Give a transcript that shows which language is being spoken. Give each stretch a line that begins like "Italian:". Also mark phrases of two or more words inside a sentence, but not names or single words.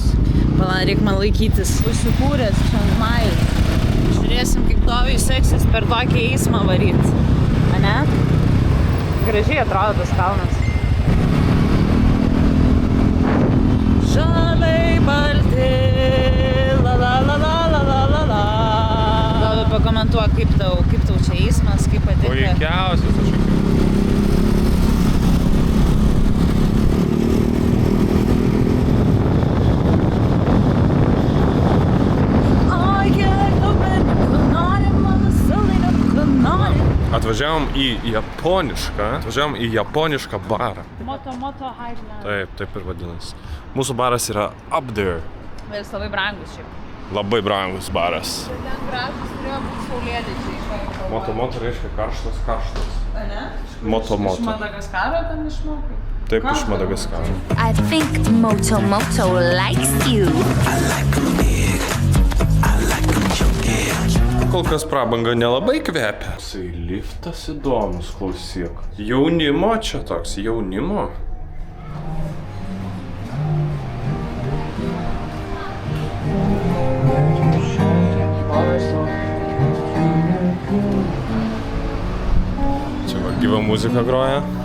Lithuanian: Pala, reik man laikytis. Užsikūręs Šanhajus. Žiūrėsim, kaip Dovijui seksis per tokį eismą varyt. Ane? Gražiai atrodo tas kalnas. Žaliai balti, la la la la la la la la. Dovi, pakomentuok, kaip tau čia eismas, kaip patinka. Puikiausias aš. Atvažiavom į japonišką barą. Moto Hyde. Taip ir vadinasi. Mūsų baras yra
English: up there.
Lithuanian: Bet jis labai brangus šiaip. Labai brangus baras. Ten gražus turėjo būti saulėlydžiai. Moto reiškia karštas. Ane? Moto. Iš Madagaskaro ten išmokai? Taip, iš Madagaskaro.
English: I think Moto likes you. I like them big, I like them chunky.
Lithuanian: Kol kas prabanga nelabai kvepia. Tai liftas įdomus, klausyk. Jaunimo čia toks, jaunimo. Čia va gyva muzika groja.